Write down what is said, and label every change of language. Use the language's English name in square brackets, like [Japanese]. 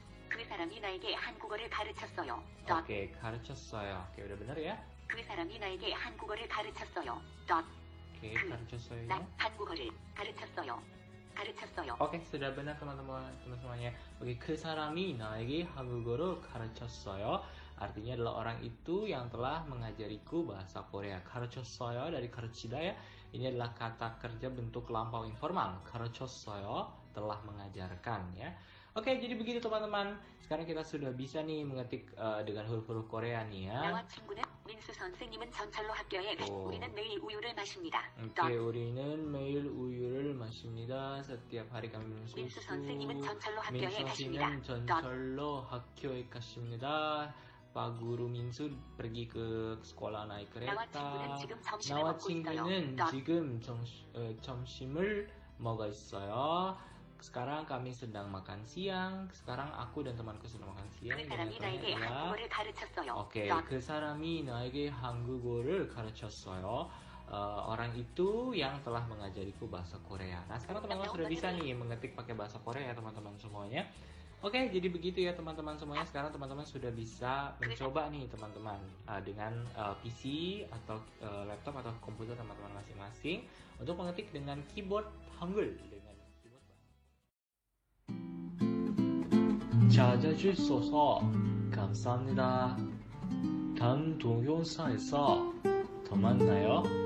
[Korean] 그 사람이 나에게 한국어를 가르쳤어요. [Indonesian] Oke, [Korean] 가르쳤어요. [Indonesian] Oke, udah bener ya. [Korean] 그 사람이 나에게 한국어를 가르쳤어요. 덧. Oke, 그, 가르쳤어요. 난 한국어를 가르쳤어요. 가르쳤어요. [Indonesian] Oke, sudah benar teman-teman semuanya. [Korean] Oke, 그 사람이 나에게 한국어를 가르쳤어요. [Indonesian] Artinya adalah orang itu yang telah mengajariku bahasa Korea. [Korean] 가르쳤어요 [Indonesian] dari [Korean] 가르치다 [Indonesian] ya. Ini adalah kata kerja bentuk lampau informal. [Korean] 가르쳤어요, [Indonesian] telah mengajarkan ya. Oke, jadi begitu teman-teman. Sekarang kita sudah bisa nih mengetik dengan huruf-huruf Korea nih ya. [Korean] 나와 친구는 민수 선생님은 전철로 학교에 우리는 매일 우유를 마십니다. Oke, 우리는 매일 우유를 마십니다. [Indonesian] Setiap hari kami minum susu. [Korean] 민수 선생님은 전철로 학교에 민수 가십니다. 씨는 전철로 학교에 가십니다. [Indonesian] Pak Guru Minsu pergi ke sekolah naik [Korean] 나와 [Indonesian] kereta. [Korean] 친구는 지금 점심을 나와 먹고 있어요. 친구는 지금 점심을 먹고 있어요. [Indonesian] Sekarang kami sedang makan siang. Sekarang aku dan temanku sedang makan siang. [Korean] 그 사람이 나에게 한국어를 가르쳤어요. Oke, 그 사람이 나에게 한국어를 가르쳤어요. [Indonesian] Orang itu yang telah mengajariku bahasa Korea. Nah, sekarang teman-teman sudah bisa nih mengetik pakai bahasa Korea ya teman-teman semuanya. Oke, jadi begitu ya teman-teman semuanya. Sekarang teman-teman sudah bisa mencoba nih teman-teman dengan PC atau laptop atau komputer teman-teman masing-masing untuk mengetik dengan keyboard Hangul dengan keyboard. [Korean] 찾아주셔서 감사합니다. 다음 동영상에서 더 만나요.